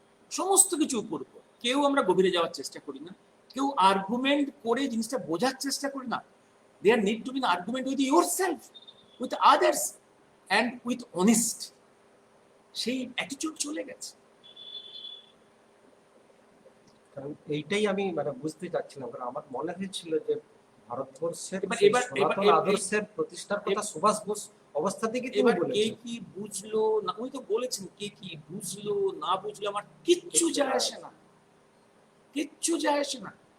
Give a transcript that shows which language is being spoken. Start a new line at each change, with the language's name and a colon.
Bangla: সমস্ত কিছু উপর উপর, কেউ আমরা গভীরে যাওয়ার চেষ্টা করি না, কেউ আর্গুমেন্ট করে জিনিসটা বোঝার চেষ্টা করি না।
English: There need to be an argument with yourself, with others and with honest.
Bangla: সেই অ্যাটিটিউড চলে গেছে। কারণ এইটাই আমি মানে বুঝতে চাচ্ছিলাম, কারণ আমার মনে হয়েছিল যে ভারতবর্ষের সনাতন আদর্শের প্রতিষ্ঠার কথা সুভাষ বোস অবস্থা থেকে তিনি বলেছেন। কে কি বুঝলো না, উনি তো বলেছেন কে কি বুঝলো না বুঝলো আমার কিচ্ছু যায় আসে না, কিচ্ছু যায় আসে না।